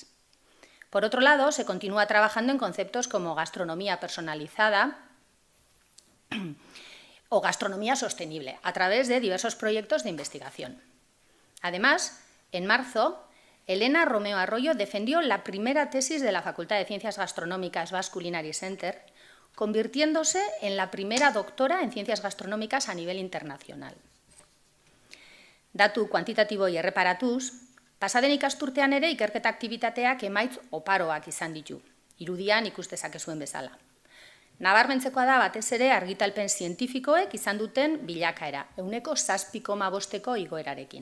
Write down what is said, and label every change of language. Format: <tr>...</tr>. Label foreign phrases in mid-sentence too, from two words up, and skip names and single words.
<es>Por otro lado, se continúa trabajando en conceptos como gastronomía personalizada o gastronomía sostenible, a través de diversos proyectos de investigación. Además, en marzo, Elena Romeo Arroyo defendió la primera tesis de la Facultad de Ciencias Gastronómicas Basque Culinary Center, convirtiéndose en la primera doctora en ciencias gastronómicas a nivel internacional.</es> <eu>Datu kuantitatibo erreparatuz, pasaden ikasturtean ere ikerketa aktibitateak emaitz oparoak izan ditu, irudian ikus dezakezuen bezala. Nabarmentzekoa da batez ere argitalpen zientifikoek izan duten bilakaera, 7,5% igoerarekin.</eu>